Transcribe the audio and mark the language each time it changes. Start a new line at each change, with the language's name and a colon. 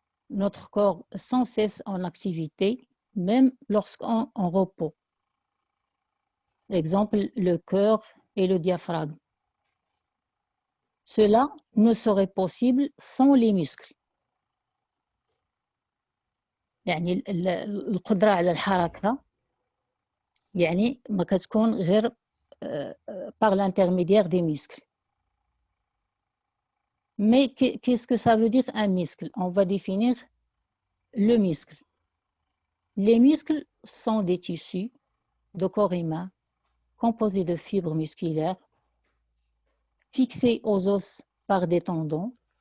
French: Notre corps sans cesse en activité, même lorsqu'on en repos. Exemple, le cœur et le diaphragme. Cela ne serait possible sans les muscles.
Arabic: يعني القدرة على الحركة يعني ما كتكون غير
French: par l'intermédiaire des muscles. Mais qu'est-ce que ça veut dire un muscle? On va définir le muscle. Les muscles sont des tissus de corps humain composés de fibres musculaires fixés aux os par des tendons.